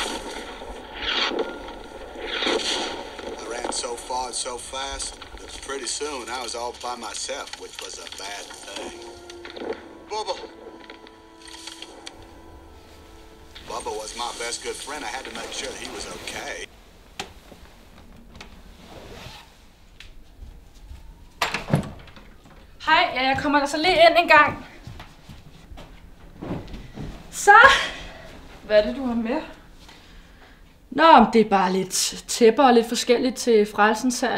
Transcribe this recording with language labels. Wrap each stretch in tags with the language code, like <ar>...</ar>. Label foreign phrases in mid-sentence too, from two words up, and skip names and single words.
<en>I ran so far and so fast that pretty soon I was all by myself, which was a bad thing. Bubba. Bubba was my best good friend. I had to make sure he was okay.</en> <da>Hej, ja, jeg kommer altså lige ind en gang. Så, hvad er det, du har med? Nå, det er bare lidt tæpper og lidt forskelligt til frelsens her.</da>